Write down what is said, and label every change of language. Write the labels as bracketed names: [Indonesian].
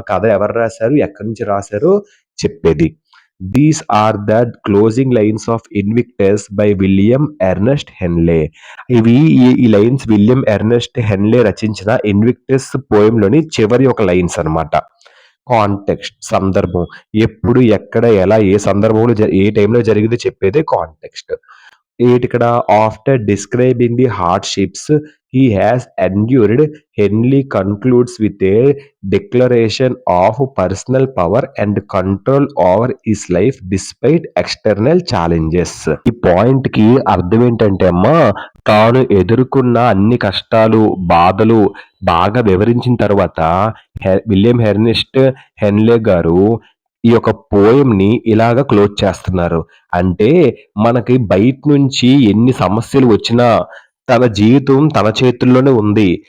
[Telugu] కథ ఎవరు రాశారు, ఎక్కడి నుంచి రాశారు చెప్పేది. [English] These are the closing lines of Invictus by William Ernest Henley. [Telugu] ఈ లైన్స్ విలియం ఎర్నెస్ట్ హెన్లే రచించిన ఇన్విక్టస్ పోయంలోని చివరి ఒక లైన్స్ అన్నమాట. కాంటెక్స్ట్, సందర్భం. ఎప్పుడు, ఎక్కడ, ఎలా, ఏ సందర్భంలో ఏ టైంలో జరిగిందో చెప్పేదే కాంటెక్స్ట్. [English] ఇక్కడ after describing the hardships he has endured, Henley concludes with a declaration of personal power and control over his life despite external challenges. [Telugu] ఈ పాయింట్ కి అర్థం ఏంటంటే అమ్మా, తాను ఎదుర్కొన్న అన్ని కష్టాలు, బాధలు బాగా వివరించిన తర్వాత విలియం హెర్నెస్ట్ హెన్లే గారు ఈ యొక్క పోయెమ్‌ని ఇలాగ క్లోజ్ చేస్తున్నారు. అంటే మనకి బయట నుంచి ఎన్ని సమస్యలు వచ్చినా తన జీవితం తన చేతుల్లోనే ఉంది.